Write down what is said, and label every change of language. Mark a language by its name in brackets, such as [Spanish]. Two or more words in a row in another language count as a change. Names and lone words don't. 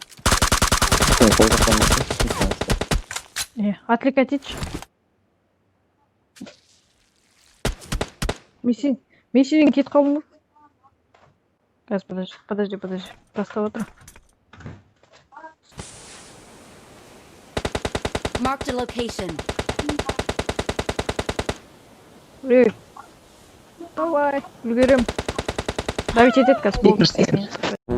[Kazakh] Қол жақтан басты. Отвлекать етші. Мен сенен кетіп қалдым ба? Қазір, подожди. Тастап отыр. [English] Marked a location. [Kazakh] Давай, үлгерем. Давить етеді қазір. Стикер.